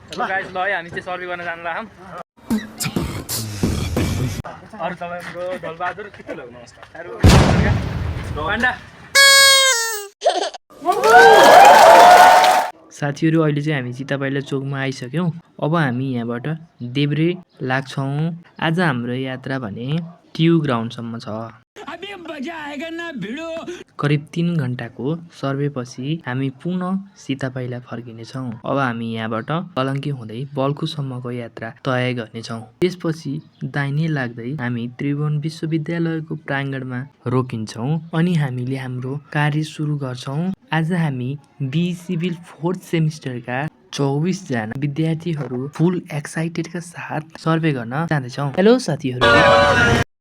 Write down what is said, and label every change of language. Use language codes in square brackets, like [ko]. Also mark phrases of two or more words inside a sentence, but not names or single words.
[ne] गाइस ल है हामी चाहिँ सर्भे गर्न जान लाग्छौँ अरु तपाईको ढलबहादुर के ल नमस्कार पाण्डा साथीहरु अहिले चाहिँ हामी चितापाइला चोकमा आइसक्यौं अब हामी यहाँबाट देब्रे लाग्छौं आज हाम्रो यात्रा भने ट्यु ग्राउन्ड सम्म छ [hi] अबे मजा आएगा ना [ne] भिडो करिब 3 घण्टाको सर्वेपछि हामी पुनः सीतापाइला फर्किने छौं अब हामी यहाँबाट कलंकी हुँदै बल्खु सम्मको यात्रा तय गर्ने छौं त्यसपछि दाहिने लाग्दै हामी त्रिभुवन विश्वविद्यालयको प्राङ्गणमा रोकिन्छौं अनि हामीले हाम्रो कार्य सुरु गर्छौं आज हामी [en] B civil 4th semesterका [ne] 24 जना विद्यार्थीहरू [en] full excitedका [ne] साथ सर्वे गर्न जाँदैछौं हेलो साथीहरू